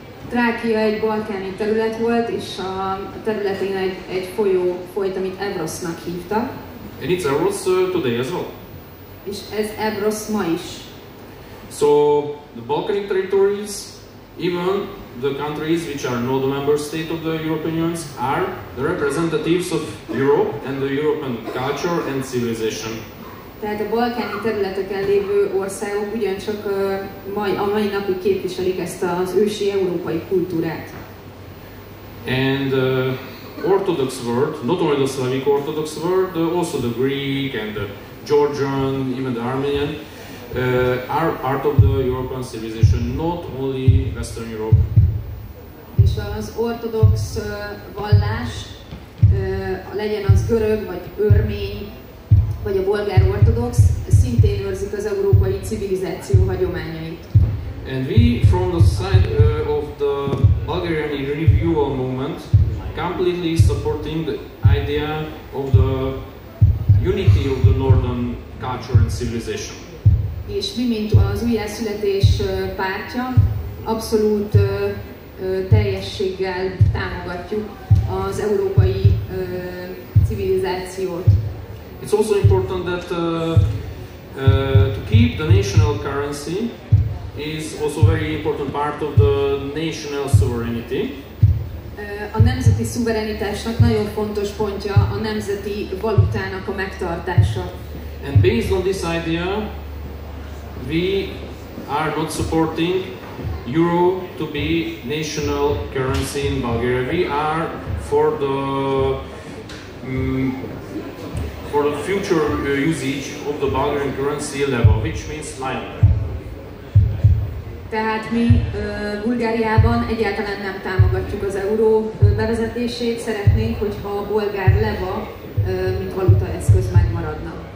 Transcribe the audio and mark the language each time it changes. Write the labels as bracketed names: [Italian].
[Hungarian] Trákia egy balkáni terület volt, és a területén egy folyó folyt, amit Evrosnak hívtak. [English] And it's Evros today as well. [Hungarian] És ez Evros ma is. [English] So the Balkanic territories, even the countries which are not a member state of the European Union, are the representatives of Europe and the European culture and civilization. [Hungarian] Tehát a balkáni területeken lévő országok ugyancsak a mai napig képviselik ezt az ősi európai kultúrát. [English] And Orthodox world, not only the Slavic Orthodox world, also the Greek and the Georgian, even the Armenian, are part of the European civilization, not only Western Europe. [Hungarian] És az ortodox vallás, legyen az görög, vagy örmény, vagy a bolgár ortodox, szintén őrzik az európai civilizáció hagyományait. [English] And we, from the side of the Bulgarian renewal movement, completely supporting the idea of the unity of the northern culture and civilization. [Hungarian] És mi, mint az újjászületés pártja, abszolút teljességgel támogatjuk az európai civilizációt. [English] It's also important that to keep the national currency is also very important part of the national sovereignty. [Hungarian] A nemzeti szuverenitásnak nagyon fontos pontja a nemzeti valutának a megtartása. [English] And based on this idea, we are not supporting euro to be national currency in Bulgaria. We are for the future usage of the Bulgarian currency level, which means lira. [Hungarian] Tehát mi Bulgáriában egyáltalán nem támogatjuk az euró bevezetését, szeretnénk, hogyha a bolgár leva, mint valutaeszköz megmaradna.